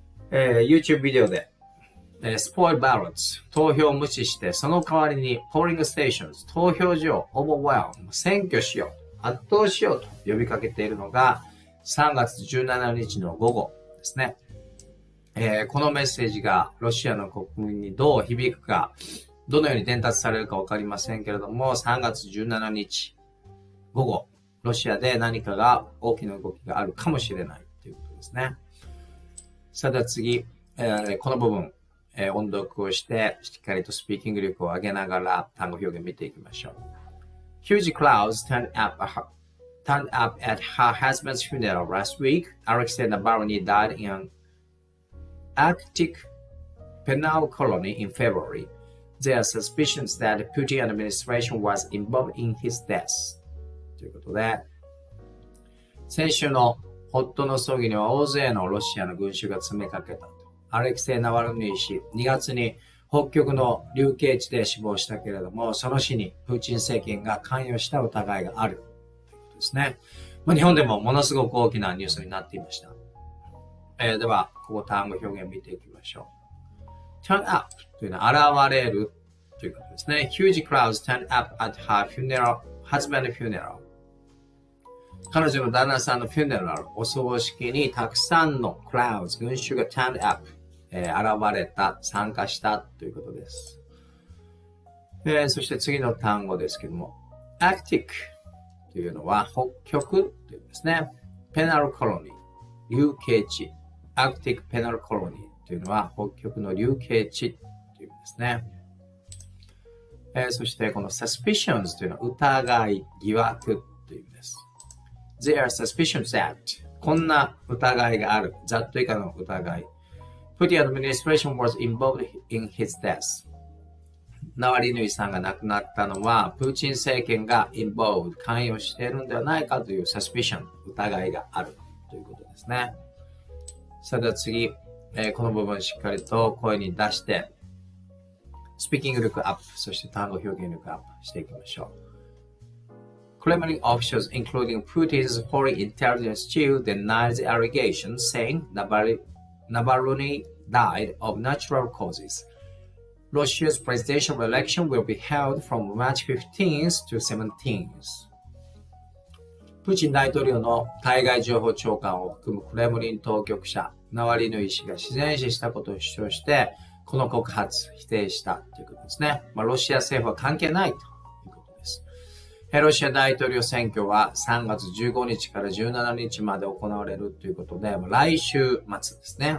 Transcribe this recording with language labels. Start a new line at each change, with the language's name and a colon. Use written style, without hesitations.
Japanese: YouTube ビデオで、
English: spoil ballots。
Japanese: 投票を無視して、その代わりに
English: polling stations。
Japanese: 投票所を
English: overwhelm。
Japanese: 占拠しよう。圧倒しようと呼びかけているのが3月17日の午後ですね。このメッセージがロシアの国民にどう響くか、どのように伝達されるかわかりませんけれども、3月17日。午後、ロシアで何かが大きな動きがあるかもしれないということですね。さあでは次、この部分、音読をして、しっかりとスピーキング力を上げながら単語表現見ていきましょう。
English: Huge crowds turned up at her husband's funeral last week. Alexei Navalny died in an Arctic penal colony in February. There are suspicions that the Putin administration was involved in his death.
Japanese: ということで、先週の夫の葬儀には大勢のロシアの群衆が詰めかけたと。アレクセイ・ナワルニー氏、2月に北極の流刑地で死亡したけれども、その死にプーチン政権が関与した疑いがあるということですね。日本でもものすごく大きなニュースになっていました。では、ここ単語表現を見ていきましょう。
English: turn up
Japanese: というのは現れるということですね。
English: Huge crowds turned up at her husband's funeral。
Japanese: 彼女の旦那さんのフューネラル、お葬式にたくさんのクラウド、群衆が
English: turn up、
Japanese: 現れた、参加したということです。そして次の単語ですけども、Arctic というのは北極というんですね。
English: Penal Colony、
Japanese: 流刑地。
English: Arctic Penal Colony
Japanese: というのは北極の流刑地というんですね。そしてこの suspicions というのは疑い、疑惑という意味です。
English: There are suspicions that
Japanese: こんな疑いがある。 that 以下の疑い。
English: Putin administration was involved in his death.
Japanese: ナワリヌイさんが亡くなったのは、プーチン政権が
English: involved
Japanese: 関与しているんではないかという
English: suspicion
Japanese: 疑いがあるということですね。それでは次、この部分しっかりと声に出して、スピーキング力アップ、そして単語表現力アップしていきましょう。
English: Kremlin officials, including Putin's foreign intelligence chief, denied the allegations, saying Navalny died of natural causes. Russia's presidential election will be held from March 15th to 17th.
Japanese: プーチン大統領の対外情報長官を含むクレムリン当局者、ナワリヌイ氏が自然死したことを主張して、この告発、否定したということですね。ロシア政府は関係ないということです。ロシア大統領選挙は3月15日から17日まで行われるということで、来週末ですね。